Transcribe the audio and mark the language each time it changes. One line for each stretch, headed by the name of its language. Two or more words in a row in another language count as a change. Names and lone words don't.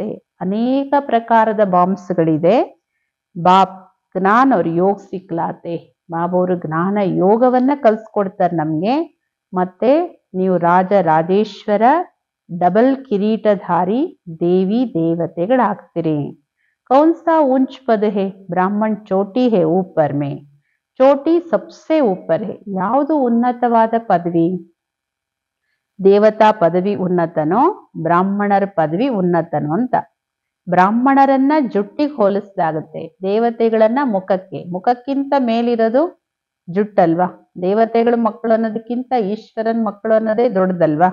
Kannada: ಅನೇಕ ಪ್ರಕಾರದ ಬಾಂಬ್ಸ್ಗಳಿದೆ.
Hindi: बाप ज्ञान और योग सिखलाते.
Kannada: ಬಾಬವರು ಜ್ಞಾನ ಯೋಗವನ್ನ ಕಲ್ಸ್ಕೊಡ್ತಾರೆ ನಮ್ಗೆ. ಮತ್ತೆ ನೀವು ರಾಜ ರಾಜೇಶ್ವರ ಡಬಲ್ ಕಿರೀಟಧಾರಿ ದೇವಿ ದೇವತೆಗಳಾಗ್ತೀರಿ.
Hindi: कौन सा ऊंच पद है? ब्राह्मण चोटी है ऊपर में, चोटी सबसे ऊपर है.
Kannada: ಯಾವುದು ಉನ್ನತವಾದ ಪದವಿ? ದೇವತಾ ಪದವಿ ಉನ್ನತನೋ ಬ್ರಾಹ್ಮಣರ ಪದವಿ ಉನ್ನತನೋ ಅಂತ. ಬ್ರಾಹ್ಮಣರನ್ನ ಜುಟ್ಟಿಗೆ ಹೋಲಿಸಲಾಗುತ್ತೆ, ದೇವತೆಗಳನ್ನ ಮುಖಕ್ಕೆ. ಮುಖಕ್ಕಿಂತ ಮೇಲಿರೋದು ಜುಟ್ಟಲ್ವಾ. ದೇವತೆಗಳ ಮಕ್ಕಳು ಅನ್ನೋದಕ್ಕಿಂತ ಈಶ್ವರನ್ ಮಕ್ಕಳು ಅನ್ನೋದೇ ದೊಡ್ಡದಲ್ವಾ.